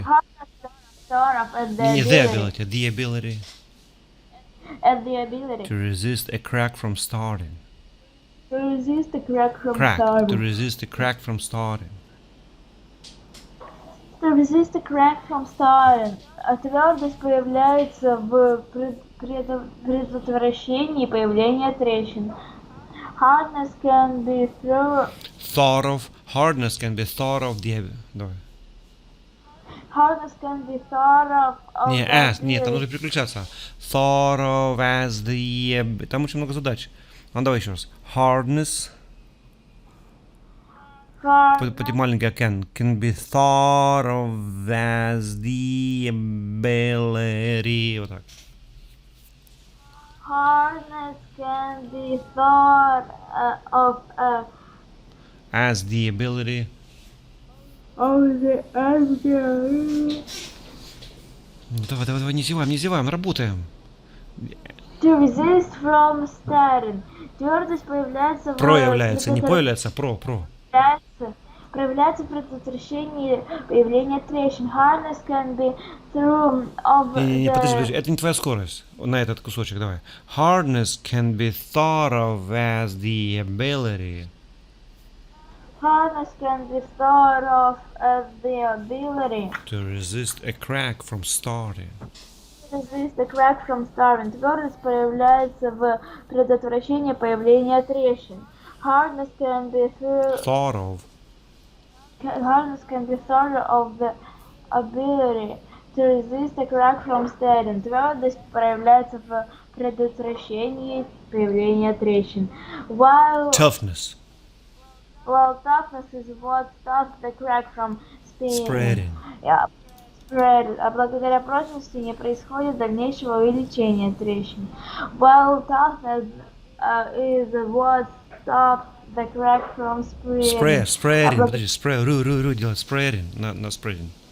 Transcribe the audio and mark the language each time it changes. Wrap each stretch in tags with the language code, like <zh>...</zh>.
<en>hardness can be thought of as Не the ability, the ability and the ability to resist a crack from starting. to resist the crack from To starting. resist a crack from starting. To resist the crack from starting.</en> <ru>А твердость появляется в предотвращении появления трещин.</ru> <en>Hardness can be Thought of. Hardness can be thought of the...</en> <ru>Давай.</ru> <en>Hardness can be thought of</en> <ru>Не,</ru> <en>the as.</en> <ru>Нет, там нужно переключаться.</ru> <en>Thought of as the...</en> <ru>Там очень много задач. Ну, давай еще раз. Hardness. Потом маленькая</ru> <en>can be thought of as the ability.</en> <ru>Вот так.</ru> <en>Hardness can be thought of As the ability. the ability</en> <ru>Давай, не зеваем, работаем.</ru> <en>to resist from starting.</en> <ru>Твердость появляется Проявляется, не появляется, про. проявляется при предотвращении появления трещин.</ru> <en>Hardness can be through of</en> <ru>Не,</ru> <en>the...</en> <ru>подожди, это не твоя скорость. На этот кусочек, давай.</ru> <en>Hardness can be thought of as the ability. Hardness can be thought of as the ability To resist a crack from starting. to resist the crack from starting.</en> <ru>Твердость проявляется в предотвращении появления трещин.</ru> <en>Hardness can be Thought of. Hardness can be thought of the ability to resist a crack from starting.</en> <ru>Твердость проявляется в предотвращении появления трещин. While</ru> <en>while toughness is what stops the crack from Spreading. Yeah, spread.</en> <ru>А благодаря прочности не происходит дальнейшего увеличения трещин.</ru> <en>While toughness is what stops the crack from spreading.</en> <ru>Spreading. Подожди, ру делать. Spreading. На spreading.</ru>